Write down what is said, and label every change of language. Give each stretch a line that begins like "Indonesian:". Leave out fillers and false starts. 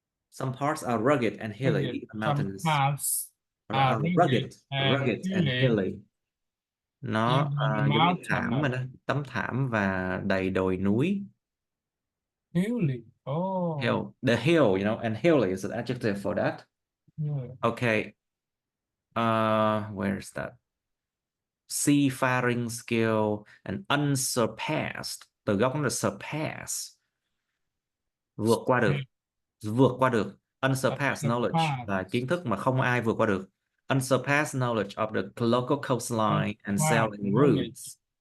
English: Some parts are rugged and hilly, even mountainous. Some parts are rugged and hilly.
Vietnamese: Nó giống như thảm mà đó, tấm thảm và đầy đồi núi.
English: Hilly. Oh. Hill. The hill, you know, and hilly is an adjective for that. Yeah. Okay. Where's that? Seafaring skill and unsurpassed.
Vietnamese: Từ gốc nó là surpass. Vượt qua được. Unsurpassed knowledge là kiến thức mà không ai vượt qua được.
English: Unsurpassed knowledge of the local coastline and sailing routes.